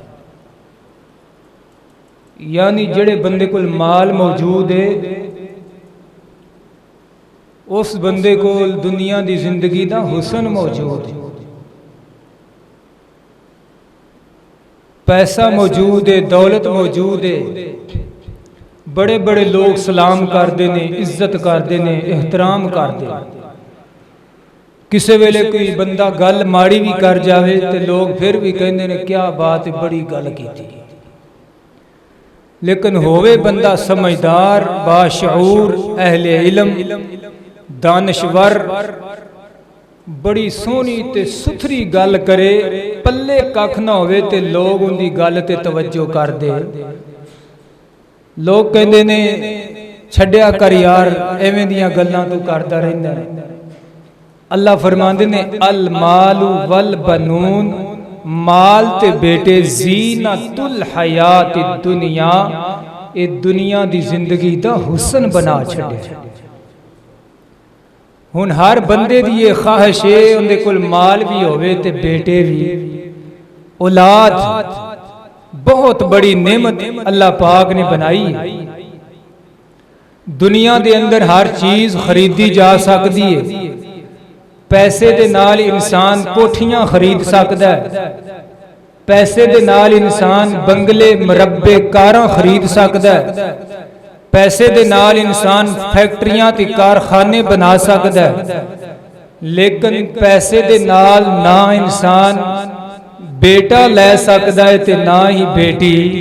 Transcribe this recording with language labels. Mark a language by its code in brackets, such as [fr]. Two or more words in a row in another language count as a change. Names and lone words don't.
[pa] یعنی جڑے بندے کو مال موجود ہے، اس بندے کو دنیا دی زندگی دا حسن موجود ہے۔ پیسہ موجود ہے، دولت موجود ہے، بڑے بڑے لوگ سلام کردے نے، عزت کردے نے، احترام کردے۔ کسے ویلے کوئی بندہ گل ماڑی بھی کر جاوے تے لوگ پھر بھی کہندے نے کیا بات بڑی گل کی تھی۔ لیکن ہوئے بندہ سمجھدار، باشعور، اہل علم، دانشور، بڑی سونی تے ستھری گل کرے، پلے ککھ نہ ہوئے تے لوگ ان دی گل تے توجہ کر دے۔ لوگ کہندے نے چھڈیا کر یار، ایویں دیاں گلاں تو کردا رہندا ہے۔ اللہ فرماندے نے [ar] المال والبنون، [pa] مال تے بیٹے [ar] زینت الحیات الدنیا، [pa] اے دنیا دی زندگی دا حسن بنا چھڈے۔ ہن ہر بندے دی یہ خواہش ہے اندے کول مال بھی ہوئے تے بیٹے بھی، اولاد بہت بڑی نعمت اللہ پاک نے بنائی۔ دنیا دے اندر ہر چیز خریدی جا سکتی ہے، پیسے دے نال انسان کوٹھیاں خرید سکتا ہے، پیسے دے نال انسان بنگلے مربے کاراں خرید سکتا ہے، پیسے دے نال انسان فیکٹریاں تے کارخانے بنا سکتا ہے، لیکن پیسے دے نال نہ انسان بیٹا لے سکتا ہے تے نہ ہی بیٹی۔